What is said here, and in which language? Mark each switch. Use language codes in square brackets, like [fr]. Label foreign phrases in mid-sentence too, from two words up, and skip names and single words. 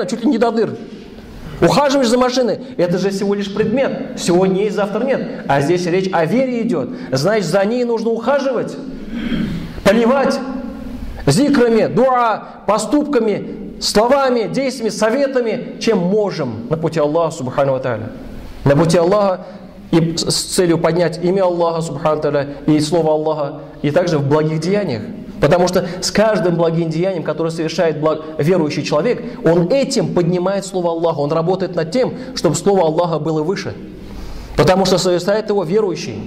[ru] Чуть ли не до дыр. Ухаживаешь за машиной. Это же всего лишь предмет. Сегодня есть, завтра нет. А здесь речь о вере идет. Значит, за ней нужно ухаживать, поливать зикрами, дуа, поступками, словами, действиями, советами, чем можем на пути Аллаха [ar] سبحانه وتعالى. [ru] На пути Аллаха, и с целью поднять имя Аллаха [ar] سبحانه تعالى [ru] и слово Аллаха, и также в благих деяниях. Потому что с каждым благим деянием, которое совершает верующий человек, он этим поднимает слово Аллаха. Он работает над тем, чтобы слово Аллаха было выше. Потому что совершает его верующий.